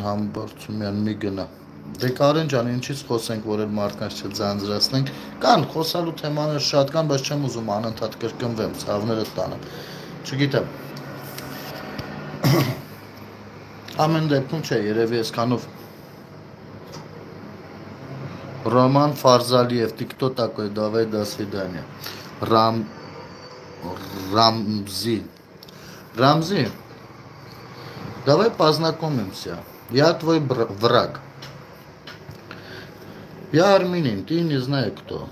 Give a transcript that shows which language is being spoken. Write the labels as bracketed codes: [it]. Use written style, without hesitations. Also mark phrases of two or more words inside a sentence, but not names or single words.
[hy] Համբարձումյան մի գնա։ Դե Կարեն ջան, ինչից խոսենք, որ էլ մարդկանց չձանձրացնենք։ Կան խոսալու թեմաներ շատ կան, բայց չեմ ուզում անընդհատ կրկնվեմ, ցավները տանեմ։ Չգիտեմ։ Ամեն դեպքում չէ, երևի այսքանով Roman Фарзалиев, [ru] ты кто такой? Давай, до свидания. Рамзи, давай познакомимся. Я твой враг. Я армянин, ты не знаю кто.